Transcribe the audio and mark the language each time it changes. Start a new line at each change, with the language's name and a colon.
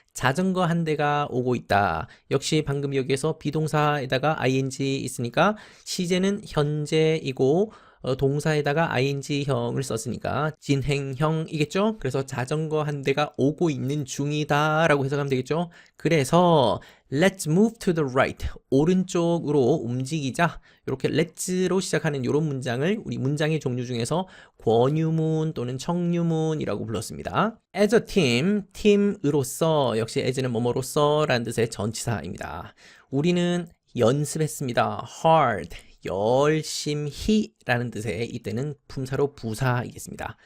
Korean: 자전거 한 대가 오고 있다. 역시 방금 여기에서 비동사에다가 ing 있으니까 시제는 현재이고 동사에다가 ing형을 썼으니까 진행형이겠죠? 그래서 자전거 한 대가 오고 있는 중이다 라고 해석하면 되겠죠? 그래서
English: Let's move to the right.
Korean: 오른쪽으로 움직이자. 이렇게 let's로 시작하는 이런 문장을 우리 문장의 종류 중에서 권유문 또는 청유문이라고 불렀습니다.
English: As a team,
Korean: 팀으로서, 역시 as는 뭐뭐로서 라는 뜻의 전치사입니다. 우리는 연습했습니다. hard, 열심히 라는 뜻의 이때는 품사로 부사이겠습니다.